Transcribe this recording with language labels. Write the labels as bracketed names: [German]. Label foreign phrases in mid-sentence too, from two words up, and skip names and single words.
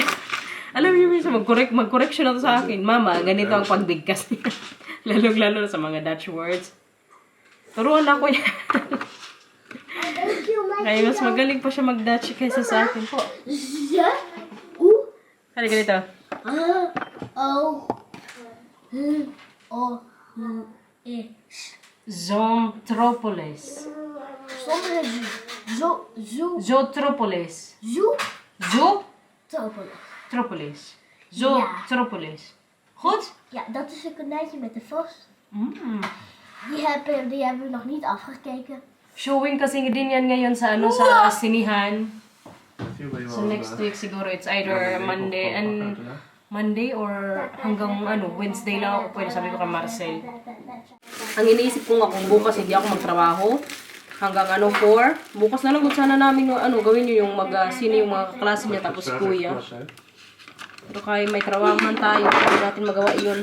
[Filipino] Alam niyo minsan, mag-correction na to sa akin. Mama, ganito ang pagbigkas niya. Lalo-lalo na sa mga [English] Dutch words. [Filipino] Turuan ako niya. Kaya mas magaling pa siya mag-Dutch kaysa sa akin po. Halika dito. Zontropolis. Zotropolis. Zotropolis. Zotropolis. Goed? [Dutch] Ja, dat is een konijntje met de vos. Mm. Die hebben we nog niet afgekeken. [Filipino] Showing kasi din yan ngayon sa sa sinihan. So next week siguro [English] it's either Monday or [Filipino] hanggang Wednesday lang ako pwede, sabi ko kay Marcel. Ang iniisip ko nga kung bukas hindi ako magtrabaho hanggang 4. Bukas na lang kung sana namin gawin yun yung sino yung mga kaklase niya tapos kuya. Pero kaya may trabaho man tayo, hindi natin magawa yun.